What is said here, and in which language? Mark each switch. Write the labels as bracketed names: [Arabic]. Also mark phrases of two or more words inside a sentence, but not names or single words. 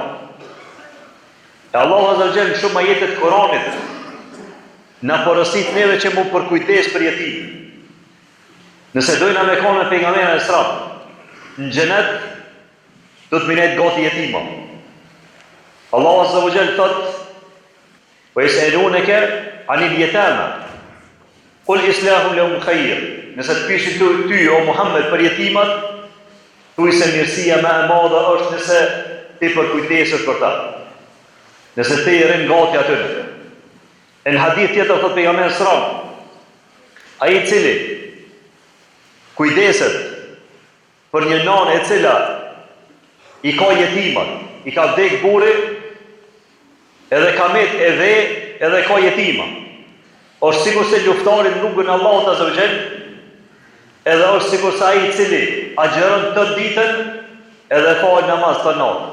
[Albanian] E [Arabic] الله عز وجل [Albanian] shumë ajete të Kuranit na porosit neve që mu përkujdes për jetim. Nëse dojna me konë me pejgamberin [Arabic] عليه السلام [Albanian] në xhenet, do të minet gati jetima. [Arabic] الله عز وجل [Albanian] thot: [Arabic] "ويسألونك عن اليتامى قل إصلاح لهم خير." [Albanian] Nëse të pyesin ty o Muhammed për jetimat, thuaj se mirësia më e madhe është nëse ti përkujdesesh për ta. Nëse ti I rrin gati atyre. Në hadith tjetër thot pejgamberi [Arabic] صلى الله عليه وسلم: [Albanian] ai I cili kujdeset për një nanë e cila I ka jetimat, I ka vdek burri, edhe ka met e dhe, edhe ka jetima, është sikur se luftari në rrugën e Allahut [Arabic] عز وجل, [Albanian] edhe është sikur se ai I cili agjeron të ditën edhe fal namaz të natën.